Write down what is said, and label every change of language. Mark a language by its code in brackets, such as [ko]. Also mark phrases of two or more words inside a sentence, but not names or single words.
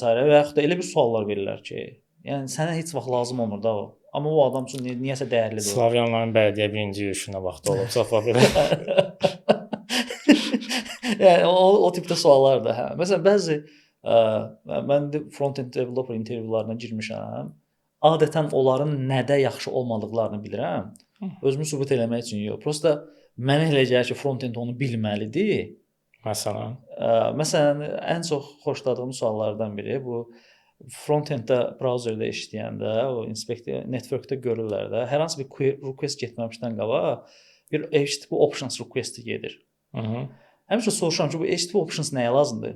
[az] və yaxud da elə bir suallar verirlər ki, yəni sənə heç vaxt lazım olmur da o. Amma o adam üçün niyəsə dəyərlidir. Slavyanların bələdiyyə birinci yürüşünə vaxt olub, çox vaxt belə. Yəni o tipdə suallar da, hə. Məsələn, bəzi mən də [en] front-end developer [az] intervyularına girmişəm. Adətən onların nədə yaxşı olmadıqlarını bilirəm. Özümü sübut eləmək üçün yox. Prosta mənə elə gəlir ki, front-end onu bilməlidir. Məsələn, ən çox xoşladığım suallardan biri bu front-enddə brauzerdə işləyəndə, o inspector networkdə görürlər də, hər hansı bir request getməmişdən qabaq bir [en] HTTP options request [az] gedir. Həmişə soruşuram ki, bu [en] HTTP options [az] nəyə lazımdır?